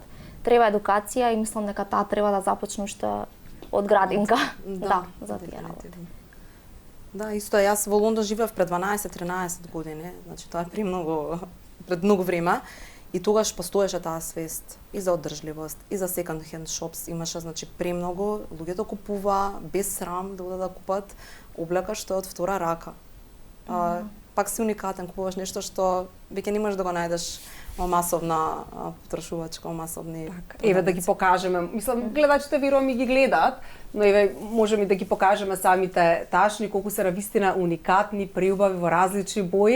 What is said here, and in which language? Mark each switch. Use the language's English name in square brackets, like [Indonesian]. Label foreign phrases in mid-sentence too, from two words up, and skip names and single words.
[Macedonian] Треба едукација и мислам дека таа треба да започне уште од градинка. Да, за тие работи. Да, исто јас во Лондон живеев пред 12-13 години, значи тоа е пред многу време. И тогаш постоеше таа свест и за одржливост, и за [English] second hand shops. [Macedonian] Имаше, значи, премногу, луѓето купува без срам да одат да купат облека што е од втора рака. Пак си уникатен, купуваш нешто што веќе не можеш да го најдеш во масовна потрошувачка, масовни. Еве да ги покажеме. Мислам, гледачите верувам и ги гледаат, но еве можеме да ги покажеме самите ташни колку се навистина уникатни, преубави во различни бои.